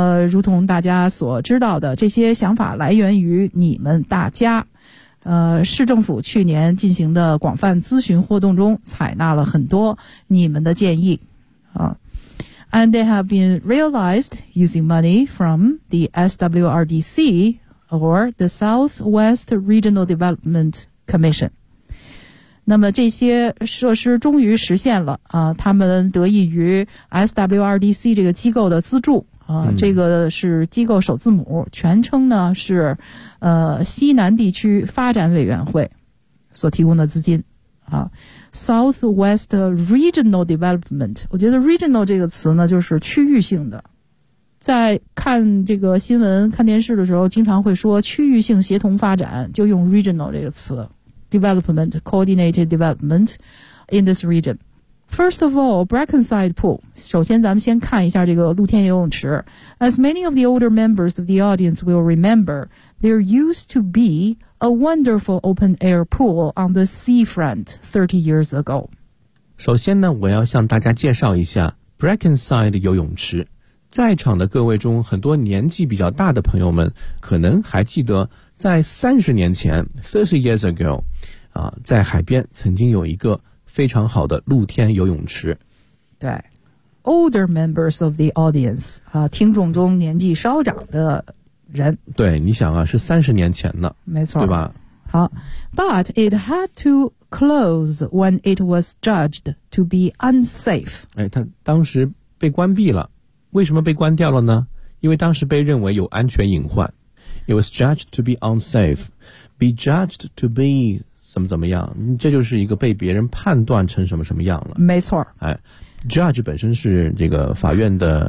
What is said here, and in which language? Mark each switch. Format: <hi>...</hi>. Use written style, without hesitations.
<zh>如同大家所知道的，这些想法来源于你们大家。市政府去年进行的广泛咨询活动中采纳了很多你们的建议。</zh> <en>And they have been realized using money from the SWRDC or the Southwest Regional Development Commission.</en> <zh>那么这些设施终于实现了，他们得益于 SWRDC 这个机构的资助，这个是机构首字母，全称呢是西南地区发展委员会所提供的资金。 Southwest Regional Development， 我觉得 regional 这个词呢就是区域性的，在看这个新闻看电视的时候经常会说区域性协同发展，就用 regional 这个词</zh> <en>development coordinated development in this region。 First of all,</en> <zh>Brackenside Pool， 首先咱们先看一下这个露天游泳池。</zh> <en>As many of the older members of the audience will remember, there used to beA wonderful open-air pool on the seafront 30 years ago.</en> <zh>首先呢，我要向大家介绍一下 Brackenside 游泳池。在场的各位中，很多年纪比较大的朋友们可能还记得，在30年前</zh> <en>30 years ago</en> <zh>在海边曾经有一个非常好的露天游泳池。对，</zh> <en>older members of the audience</en> <zh>听众中年纪稍长的人，对，你想啊，是30年前的，没错，对吧？</zh> <en>好 ，But it had to close when it was judged to be unsafe.</en> <zh>哎，它当时被关闭了，为什么被关掉了呢？因为当时被认为有安全隐患。</zh> <en>It was judged to be unsafe, be judged to be</en> <zh>怎么样？这就是一个被别人判断成什么什么样了。没错，哎 ，judge 本身是这个法院的</zh>